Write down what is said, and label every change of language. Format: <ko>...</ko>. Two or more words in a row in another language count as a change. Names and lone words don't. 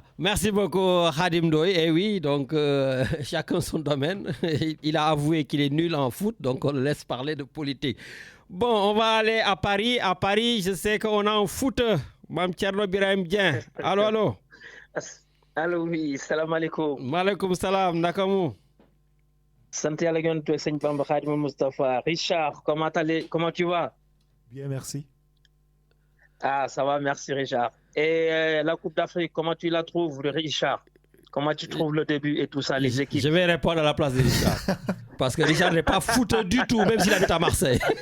<fr>Merci beaucoup, Khadim Ndoye. Et oui, donc, chacun son domaine. Il a avoué qu'il est nul en foot, donc on le laisse parler de politique. Bon, on va aller à Paris. À Paris, je sais qu'on a un foot. Mme Thierno Birahim Dieng. Allô, allô. Allô, oui,</fr> <ar>salam alaikum. Maaleykum salam, nakamu.</ar> <fr>Santé à la gueule de Seigne Bamba Khadim Mustafa. Richard, comment tu vas? Bien, merci. Ah, ça va, merci Richard. Et la Coupe d'Afrique, comment tu la trouves, Richard? Comment tu trouves le début et tout ça, les équipes? Je vais répondre à la place de Richard. Parce que Richard n'est pas foot du tout, même s'il habite à Marseille.</fr>